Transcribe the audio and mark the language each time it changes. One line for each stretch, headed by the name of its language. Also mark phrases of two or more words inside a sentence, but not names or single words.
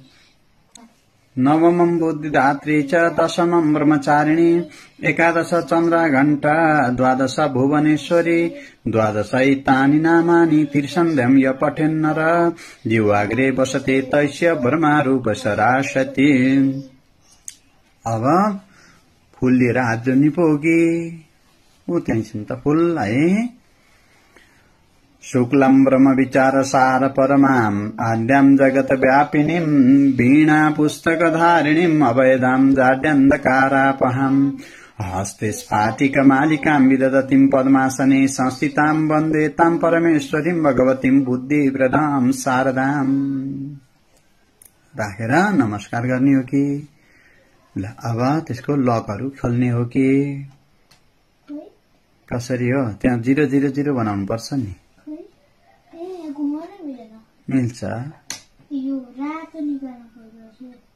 Sanskrit: नवमं बुद्धिदात्री च दशमं ब्रह्मचारिणी एकादश चन्द्रघण्टा द्वादश भुवनेश्वरी द्वादशैतानि नामानि त्रिसन्ध्यं य पठेन्नर जीवाग्रे वसते तस्य ब्रह्मारूप सरासती।
Nepali: अब फूल लिएर हात जोड्नु पोगी ऊ त्यही छ नि त फूल है।
Sanskrit: शुक्लं ब्रह्म विचार सार परमां आद्यां जगत व्यापिनीं वीणा पुस्तकधारिणीं अभयदां जाड्यन्धकारापहां हस्ते स्फाटिकमालिकां विदधतीं पद्मासने संस्थितां वन्दे तां परमेश्वरीं भगवतीं बुद्धिप्रदां शारदां।
Nepali: राखेर नमस्कार गर्ने हो कि? ल अब त्यसको लकहरू खोल्ने हो कि कसरी हो? त्यहाँ 000 बनाउनु पर्छ नि। मिल्छ यो रातो निकाल्नु पर्छ।